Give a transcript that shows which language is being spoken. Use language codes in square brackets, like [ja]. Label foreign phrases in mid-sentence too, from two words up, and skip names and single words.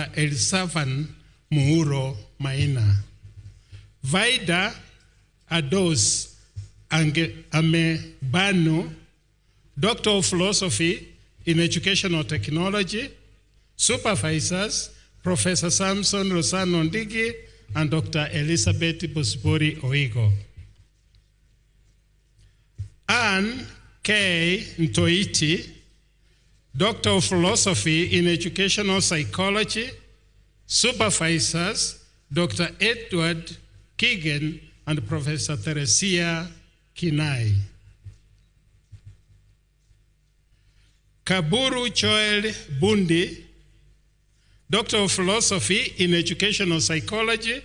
[en] Elisavan Muuro Maina. Vida Ados Amebano, Doctor of Philosophy in Educational Technology. Supervisors, Professor Samson Rosana Ondigi and Dr. Elizabeth Bosbori Oigo. Anne K. Ntoiti, Doctor of Philosophy in Educational Psychology. Supervisors, Dr. Edward Keegan and Professor Theresia Kinai. Kaburu Joel Bundi, Doctor of Philosophy in Educational Psychology.